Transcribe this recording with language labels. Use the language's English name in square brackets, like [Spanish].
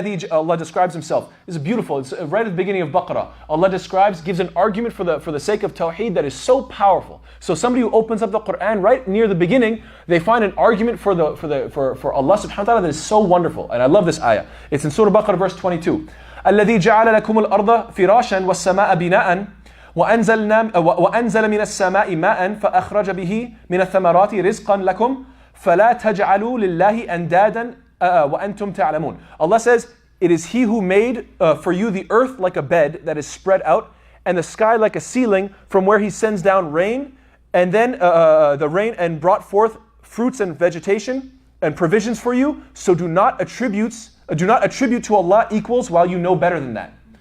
[English] Allah describes Himself. It's beautiful. It's right at the beginning of Baqarah. Allah gives an argument for the sake of Tawheed that is so powerful. So somebody who opens up the Quran right near the beginning, they find an argument for Allah subhanahu wa ta'ala that is so wonderful. And I love this ayah. It's in Surah Baqarah verse 22. [Arabic] الَّذِي جَعَلَ لَكُمُ الْأَرْضَ فِرَاشًا وَالسَّمَاءَ بِنَاءً وأنزل من السماء ماء فأخرج به من الثمرات رزقا لكم فلا تجعلوا لله أندادا وأنتم تعلمون. [English] Allah says, it is He who made for you the earth like a bed that is spread out, and the sky like a ceiling from where He sends down rain, and then the rain and brought forth fruits and vegetation and provisions for you. So do not attribute to Allah equals while you know better than that.